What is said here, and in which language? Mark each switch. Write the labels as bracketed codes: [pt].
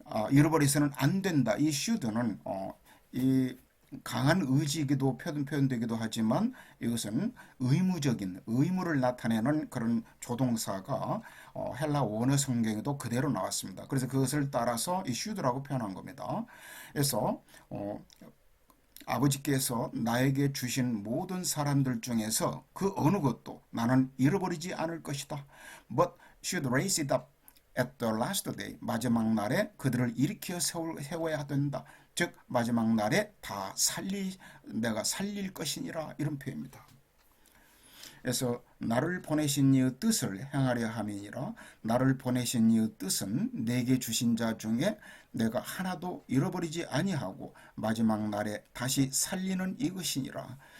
[ko] 잃어버려서는 안 된다. 이 should는 이 강한 의지이기도 표현되기도 하지만 이것은 의무적인 의무를 나타내는 그런 조동사가 헬라 원어 성경에도 그대로 나왔습니다. 그래서 그것을 따라서 이 should라고 표현한 겁니다. 그래서 아버지께서 나에게 주신 모든 사람들 중에서 그 어느 것도 나는 잃어버리지 않을 것이다. [en] But should raise it up at the last day. [ko] 마지막 날에 그들을 일으켜 세워야 된다. 즉 마지막 날에 다 내가 살릴 것이니라 이런 표현입니다. 그래서 나를 보내신 이의 뜻을 행하려 함이니라. 나를 보내신 이의 뜻은 내게 주신 자 중에 내가 하나도 잃어버리지 아니하고 마지막 날에 다시 살리는 이것이니라.